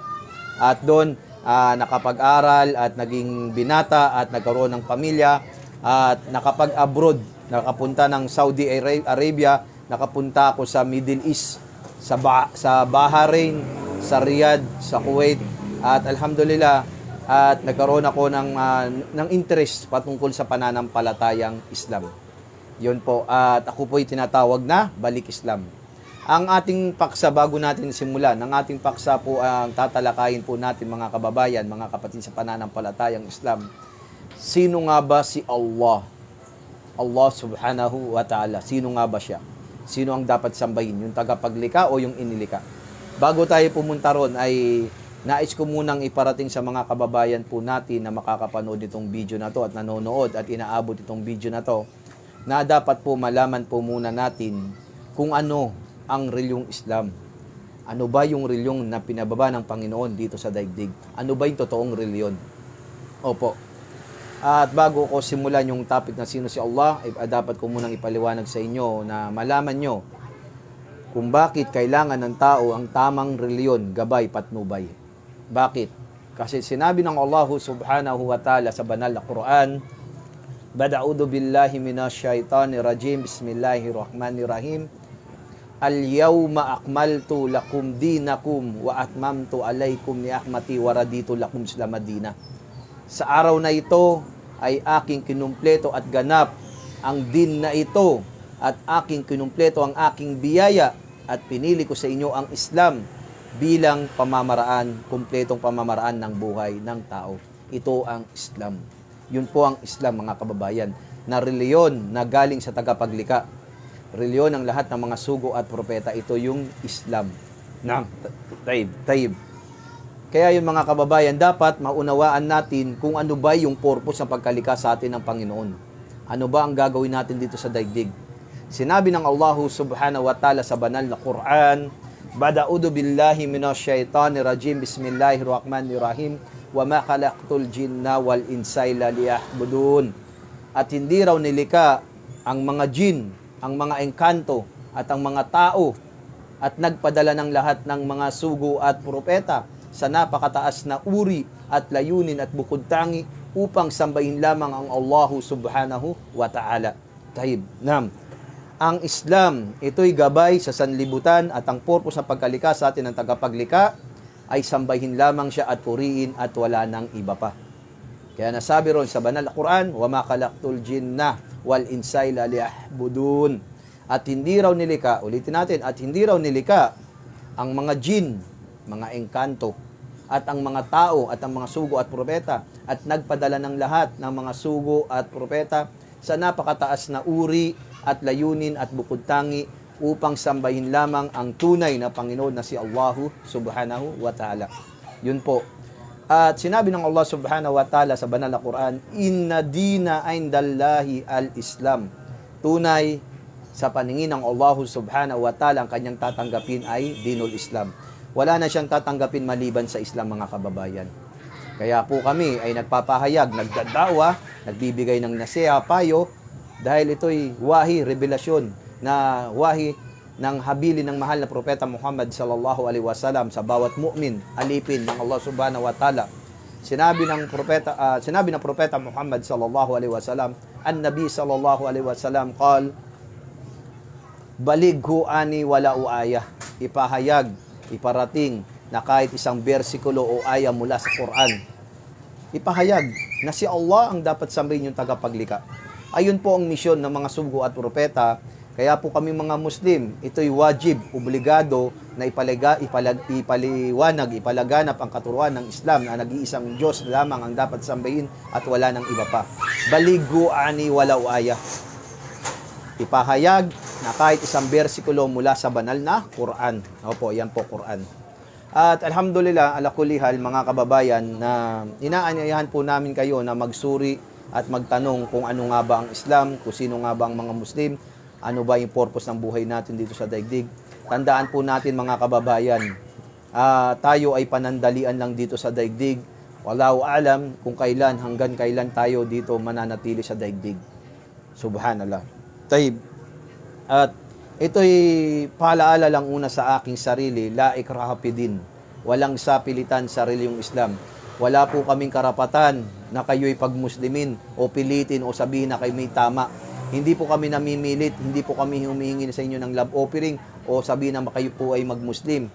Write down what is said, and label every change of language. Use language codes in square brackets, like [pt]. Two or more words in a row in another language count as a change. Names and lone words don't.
[tl] At doon, nakapag-aral at naging binata at nagkaroon ng pamilya at nakapag-abroad, nakapunta ng Saudi Arabia, nakapunta ako sa Middle East, sa Bahrain, sa Riyadh, sa Kuwait, at alhamdulillah, at nagkaroon ako ng interest patungkol sa pananampalatayang Islam. Yun po, at ako po'y tinatawag na Balik Islam. Ang ating paksa, bago natin simulan, ang ating paksa po ang tatalakayin po natin, mga kababayan, mga kapatid sa pananampalatayang Islam. Sino nga ba si Allah? [ar] الله سبحانه وتعالى. [tl] Sino nga ba siya? Sino ang dapat sambahin? Yung tagapaglikha o yung inilika? Bago tayo pumunta ron ay nais ko munang iparating sa mga kababayan po natin na makakapanood itong video na to at nanonood at inaabot itong video na to, na dapat po malaman po muna natin kung ano ang reliyong Islam. Ano ba yung reliyong na pinababa ng Panginoon dito sa daigdig? Ano ba yung totoong reliyon? Opo. At bago ko simulan yung topic na sino si Allah, dapat ko munang ipaliwanag sa inyo na malaman nyo kung bakit kailangan ng tao ang tamang reliyon, gabay, patnubay. Bakit? Kasi sinabi ng [ar] الله سبحانه وتعالى [tl] sa banal na Quran, [ar] أعوذ بالله من الشيطان الرجيم بسم الله الرحمن الرحيم. اليوم أكملت لكم دينكم وأتممت عليكم نعمتي ورضيت لكم الإسلام دينا. [tl] Sa araw na ito ay aking kinumpleto at ganap ang din na ito at aking kinumpleto ang aking biyaya at pinili ko sa inyo ang Islam bilang pamamaraan, kumpletong pamamaraan ng buhay ng tao. Ito ang Islam. Yun po ang Islam, mga kababayan, na reliyon na galing sa tagapaglikha. Reliyon ng lahat ng mga sugo at propeta. Ito yung Islam. Taib. Kaya yung mga kababayan, dapat maunawaan natin kung ano ba yung purpose ng pagkalikha sa atin ng Panginoon. Ano ba ang gagawin natin dito sa daigdig? Sinabi ng [ar] الله سبحانه وتعالى [tl] sa banal na Quran, [ar] أعوذ بالله من الشيطان الرجيم بسم الله الرحمن الرحيم, وما خلقت الجن والإنس إلا ليعبدون. [tl] At hindi raw nilika ang mga jin, ang mga engkanto at ang mga tao at nagpadala ng lahat ng mga sugo at propeta sa napakataas na uri at layunin at bukod tangi upang sambahin lamang ang [ar] الله سبحانه وتعالى. [tl] Tahib. Ang Islam, ito'y gabay sa sanlibutan at ang purpose ng pagkalikha sa atin ng tagapaglikha ay sambahin lamang siya at puriin at wala nang iba pa. Kaya nasabi ron sa banal na Quran, [ar] وما خلقت الجن والإنس إلا ليعبدون. [tl] At hindi raw nilika, ulitin natin, at hindi raw nilika ang mga jin, mga engkanto, at ang mga tao, at ang mga sugo at propeta, at nagpadala ng lahat ng mga sugo at propeta sa napakataas na uri at layunin at bukod tangi upang sambahin lamang ang tunay na Panginoon na si [ar] الله سبحانه وتعالى. [tl] Yun po. At sinabi ng [ar] الله سبحانه وتعالى [tl] sa banal na Quran, [ar] إن الدين عند الله الإسلام. [tl] Tunay sa paningin ng [ar] الله سبحانه وتعالى, [tl] ang kanyang tatanggapin ay [ar] دين الإسلام. [tl] Wala na siyang tatanggapin maliban sa Islam, mga kababayan. Kaya po kami ay nagpapahayag, nagdadawa, nagbibigay ng nasiha, payo, dahil ito'y wahi, revelasyon, na wahi ng habilin ng mahal na propeta Muhammad [ar] صلى الله عليه وسلم [tl] sa bawat mu'min, alipin ng [ar] الله سبحانه وتعالى. [tl] Sinabi ng propeta Muhammad [ar] صلى الله عليه وسلم النبي صلى الله عليه وسلم قال بلغوا عني ولو آية. [tl] Ipahayag, iparating na kahit isang bersikulo o aya mula sa Quran. Ipahayag na si Allah ang dapat sambahin yung tagapaglikha. Ayun po ang misyon ng mga sugo at propeta. Kaya po kami mga Muslim, ito'y wajib, obligado na ipaliwanag, ipalaganap ang katuruan ng Islam na nag-iisang Diyos lamang ang dapat sambahin at wala ng iba pa. [ar] بلغوا عني ولو آية. [tl] Ipahayag na kahit isang bersikulo mula sa banal na Quran. Opo, yan po Quran. [ar] At الحمد لله على كل حال, [tl] mga kababayan, na inaanyayahan po namin kayo na magsuri at magtanong kung ano nga ba ang Islam, kung sino nga ba ang mga Muslim, ano ba yung purpose ng buhay natin dito sa daigdig. Tandaan po natin, mga kababayan, tayo ay panandalian lang dito sa daigdig. [ar] والله أعلم [tl] kung kailan, hanggang kailan tayo dito mananatili sa daigdig. [ar] سبحان الله. طيب. [tl] At ito'y paalaala lang una sa aking sarili, [ar] لا إكراه في الدين. [tl] Walang sapilitan sa reliyong Islam. Wala po kaming karapatan na kayo'y pagmuslimin o pilitin o sabihin na kayo may tama. Hindi po kami namimilit, hindi po kami humihingi sa inyo ng [en] love offering [tl] o sabihin na kayo po ay magmuslim.